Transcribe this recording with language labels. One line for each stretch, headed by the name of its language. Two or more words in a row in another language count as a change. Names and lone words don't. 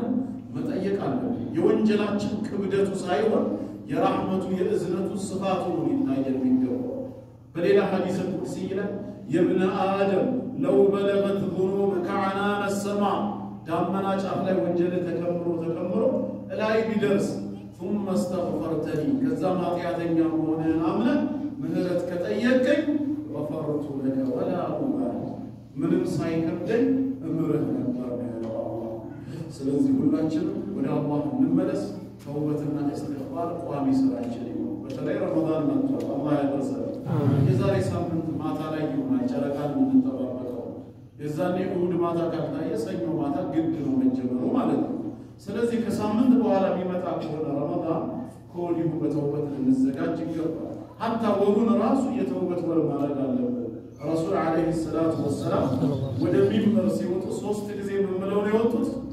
Amharic: መጠየቅ አለብን። የወንጀላችን ክብደቱ ሳይሆን የራህመቱ የእዝነቱ ስፋቱ ነው ሊታየን የሚገባው። በሌላ ሐዲስ ቁርሲይ ላይ
Arabic: يا ابن آدم لو بلغت ذنوبك عنان السماء፣
Amharic: ዳመና ጫፍ ላይ ወንጀል ተከምሮ እላይ ቢደርስ
Arabic: ثم استغفرتني
Amharic: ከዛም ኃጢአተኛ መሆንህን አምነህ ምህረት ከጠየቀኝ
Arabic: غفرت لك ولا أبالي፣
Amharic: ምንም ሳይከብደኝ እምርህ ነበር ያለው አላህ። ስለዚህ ሁላችንም ወደ አላህ እንመለስ። ተውበትና እስትግፋር ቋሚ ስራችን ይሁን። በተለይ ረመዳን መጥቷል፣ አላህ ያደርሰን። የዛሬ ሳምንት ማታ ላይ ይሆናል ጨረቃን የምንጠባበቀው። የዛኔ እሑድ ማታ ካልታየ ሰኞ ማታ ግድ ነው መጀመሩ ማለት ነው። ስለዚህ ከሳምንት በኋላ የሚመጣ ከሆነ ረመዳን ከወዲሁ በተውበት ልንዘጋጅ ይገባል። ሐታ ወሩን ራሱ የተውበት ወር ማድረግ አለብን። ረሱል
Arabic: عليه الصلاة والسلام
Amharic: ወደ ሚንበር ሲወጡ 3 ጊዜ ምን ብለው ነው የወጡት?